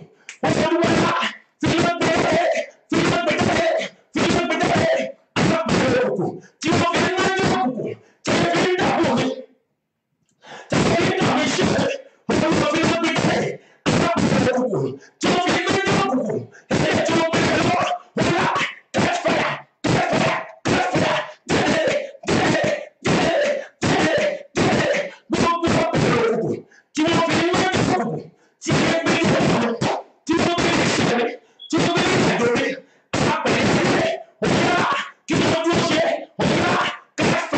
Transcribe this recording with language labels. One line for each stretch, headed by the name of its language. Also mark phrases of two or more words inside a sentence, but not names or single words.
Yoruba: Ó yẹ wá. Tí wọ́n gbé jáde. Tí wọ́n gbé jáde. Tí wọ́n gbé jáde. Apẹ̀rẹ̀ òkùnkùn. Tí wọ́n fi ń lé òkùnkùn. Tí wọ́n fi ń dàbò mi. Tí wọ́n fi ń dàbò iṣẹ́ mi. Olúwa fi ń gbé jáde. Apẹ̀rẹ̀ òkùnkùn. Tí wọ́n fi ń lé òkùnkùn. Ẹ̀mí tí wọ́n gbé jáde lọ́wọ́. Wọ́n yá.
English: Catch fire. Catch fire. Catch fire.
Yoruba: Jáde. Jáde. Jáde. Jáde. Jáde. Gbogbo apẹ̀rẹ̀ òkùnkùn. Tí wọ́n fi ń lé òkùnkùn. Tí wọ́n gbé jáde lọ́wọ́. Tí wọ́n gbé iṣẹ́ mi. Tí wọ́n gbé ìrìnàjò mi. Apẹ̀rẹ̀ jáde. Wọ́n yá. Kí ni wọ́n dúró ṣe? Wọ́n yá. Catch